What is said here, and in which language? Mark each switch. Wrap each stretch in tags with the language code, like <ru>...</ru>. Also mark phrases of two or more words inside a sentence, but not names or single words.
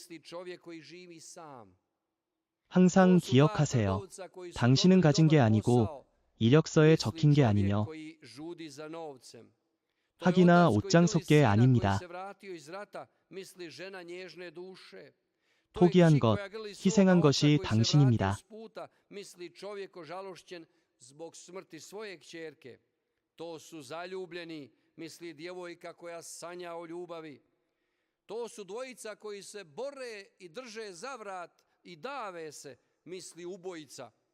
<ko>항상 기억하세요. 당신은 가진 게 아니고 이력서에 적힌 게 아니며 학이나 옷장 속게 아닙니다. 포기한 것, 희생한 것이 당신입니다.</ko> <sr>To su dvojica koji se bore i drže za vrat i dave se, misli ubojica.</sr>